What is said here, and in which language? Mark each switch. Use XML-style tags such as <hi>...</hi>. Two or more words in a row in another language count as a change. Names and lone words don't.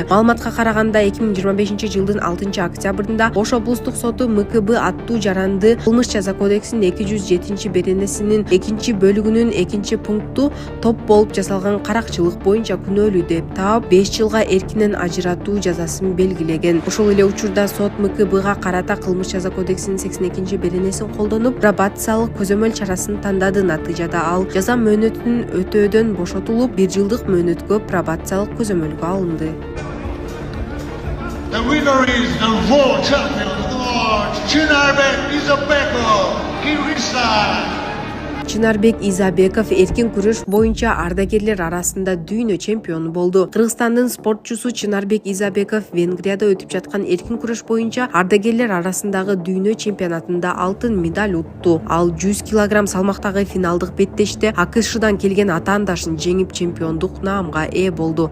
<ky>Маалыматка караганда 2025 жылдын 6 октябрында Ош облустук соту МКБ аттуу жаранды Кылмыш жаза кодексинин 207 беренесинин 2 бөлүгүнүн 2 пункту топ болуп жасалган каракчылык боюнча күнөөлүү деп таап 5 жылга эркинен ажыратуу жазасын белгилеген. Ошол эле учурда сот МКБга карата Кылмыш жаза кодексинин 82 беренесин колдонуп, пробациялык көзөмөл чарасын тандады. Натыйжада ал жаза мөөнөтүн өтөөдөн бошотулуп, 1 жылдык мөөнөткө пробациялык көзөмөлгө алынды.</ky> <en>The winner is the world champion of the world, Chinarbek Isabeko, Kyrgyzstan.</en> <ky>Чынарбек Изабеков эркин күрөш боюнча ардагерлер арасында дүйнө чемпиону болду. Кыргызстандын спортчусу Чынарбек Изабеков Венгрияда өтүп жаткан эркин күрөш боюнча ардагерлер арасындагы дүйнө чемпионатында алтын медаль утту. Ал 100 кг салмактагы финалдык беттеште АКШдан келген атаандашын жеңип чемпиондук наамга ээ болду.</ky>